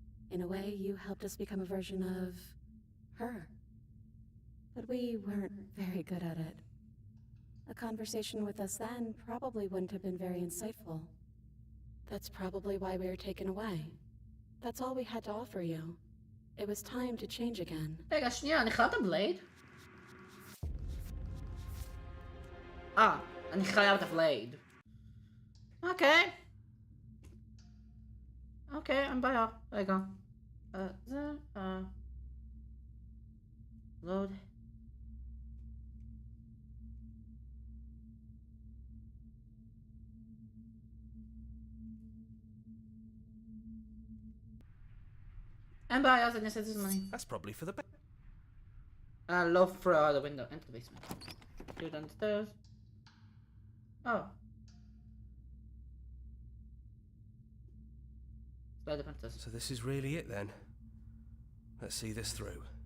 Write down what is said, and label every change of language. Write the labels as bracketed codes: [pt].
[en] In a way, you helped us become a version of her. But we weren't very good at it. A conversation with us then probably wouldn't have been very insightful. That's probably why we were taken away. That's all we had to offer you. It was time to change again. [he] רגע, שנייה, אני חייב את הבלייד? אני חייב את הבלייד. אוקיי. אוקיי, אין בעיה. רגע. זה, load. אין בעיה, אז אני אעשה את זה זמני. [en] That's probably for the best. Low throw out the window, enter the basement. Go downstairs. Oh. Slide the princess. So this is really it then. Let's see this through.